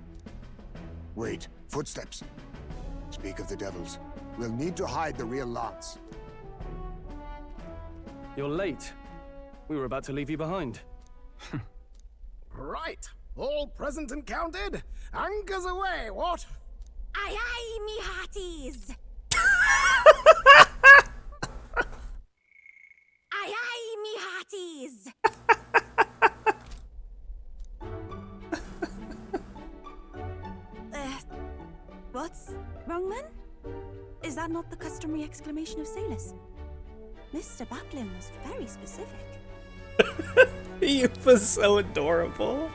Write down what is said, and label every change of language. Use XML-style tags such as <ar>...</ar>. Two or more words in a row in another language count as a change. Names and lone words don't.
<en>Wait, footsteps. Speak of the devils. We'll need to hide the real Lance. You're late. We were about to leave you behind. Right. All present and counted? Anchors away, what? Aye aye, me hearties! Aye aye, me hearties! What's wrong, man? Is that not the customary exclamation of sailors? Mr. Batlin was very specific. He was so adorable.</en>